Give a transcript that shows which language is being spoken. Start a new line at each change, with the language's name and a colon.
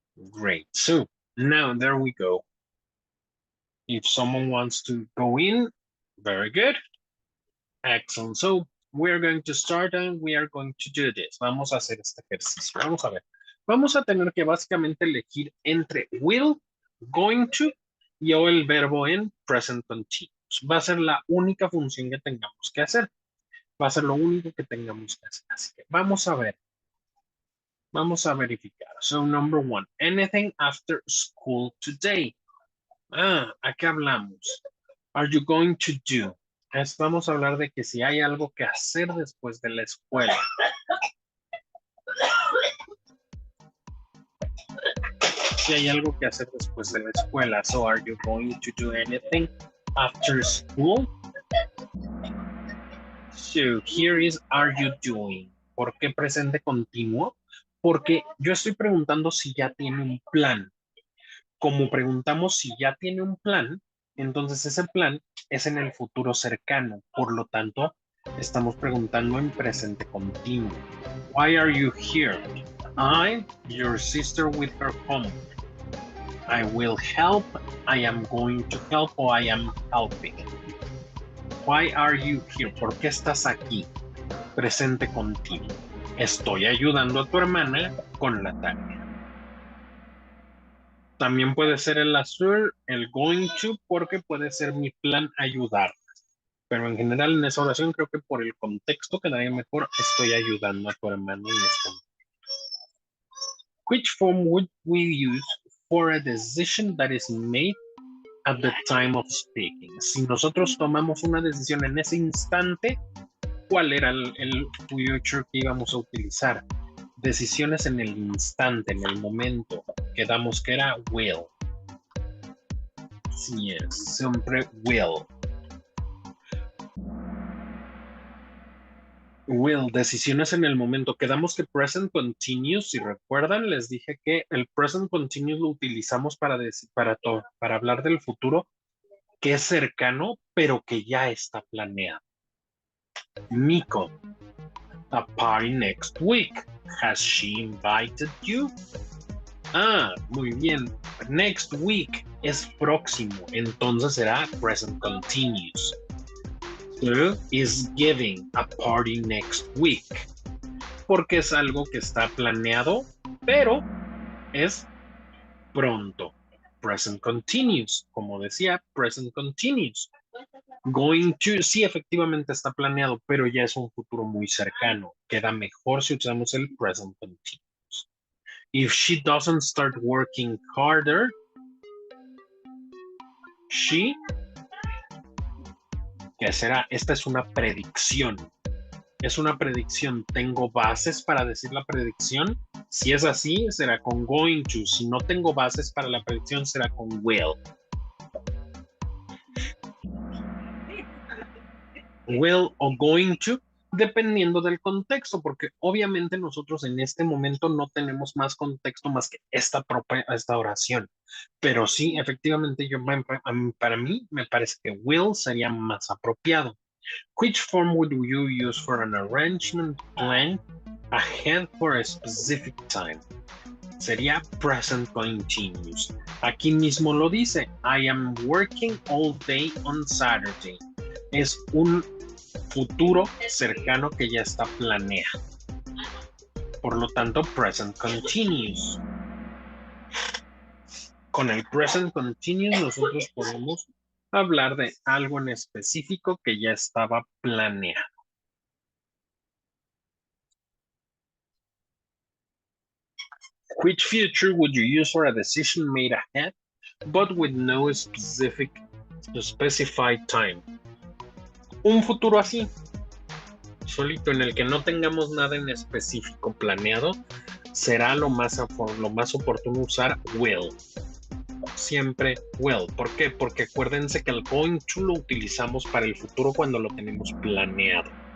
English: Great, so now there we go. If someone wants to go in, very good. Excellent, so we're going to start and we are going to do this.
Spanish: Vamos a hacer este ejercicio, vamos a ver. Vamos a tener que básicamente elegir entre will, going to y o el verbo en present continuous. Va a ser la única función que tengamos que hacer. Va a ser lo único que tengamos que hacer. Así que vamos a ver. Vamos a verificar.
English: So, number one, anything after school today.
Spanish: ¿A qué hablamos?
English: Are you going to do?
Spanish: Vamos a hablar de que si hay algo que hacer después de la escuela. Si hay algo que hacer después de la escuela.
English: So, are you going to do anything after school? So, here is, are you doing?
Spanish: ¿Por qué presente continuo? Porque yo estoy preguntando si ya tiene un plan. Como preguntamos si ya tiene un plan, entonces ese plan es en el futuro cercano. Por lo tanto, estamos preguntando en presente continuo.
English: Why are you here? I, your sister with her homework. I will help. I am going to help or I am helping. Why are you here?
Spanish: ¿Por qué estás aquí? Presente continuo. Estoy ayudando a tu hermana con la tarea. También puede ser el azul, el going to, porque puede ser mi plan ayudar. Pero en general en esa oración creo que por el contexto quedaría mejor, estoy ayudando a tu hermano en este momento.
English: Which form would we use for a decision that is made at the time of speaking?
Spanish: Si nosotros tomamos una decisión en ese instante, ¿cuál era el future que íbamos a utilizar? Decisiones en el instante, en el momento. Quedamos que era will. Sí, es siempre will. Will, decisiones en el momento. Quedamos que present continuous, si recuerdan, les dije que el present continuous lo utilizamos para hablar del futuro que es cercano, pero que ya está planeado.
English: Nico, a party next week. Has she invited you?
Spanish: Ah, muy bien. Next week es próximo, entonces será present continuous.
English: So, is giving a party next week.
Spanish: Porque es algo que está planeado, pero es pronto. Present continuous, como decía, present continuous. Going to, sí, efectivamente está planeado, pero ya es un futuro muy cercano. Queda mejor si usamos el present continuous.
English: If she doesn't start working harder, she,
Spanish: ¿qué será? Esta es una predicción. Es una predicción. ¿Tengo bases para decir la predicción? Si es así, será con going to. Si no tengo bases para la predicción, será con will. Will o going to, dependiendo del contexto, porque obviamente nosotros en este momento no tenemos más contexto más que esta oración. Pero sí, efectivamente, para mí me parece que will sería más apropiado.
English: Which form would you use for an arrangement plan ahead for a specific time?
Spanish: Sería present continuous. Aquí mismo lo dice,
English: I am working all day on Saturday.
Spanish: Es un futuro cercano que ya está planeado. Por lo tanto, present continuous. Con el present continuous nosotros podemos hablar de algo en específico que ya estaba planeado.
English: Which future would you use for a decision made ahead, but with no specified time?
Spanish: Un futuro así, solito, en el que no tengamos nada en específico planeado, será lo más oportuno usar will. Siempre will. ¿Por qué? Porque acuérdense que el going to lo utilizamos para el futuro cuando lo tenemos planeado.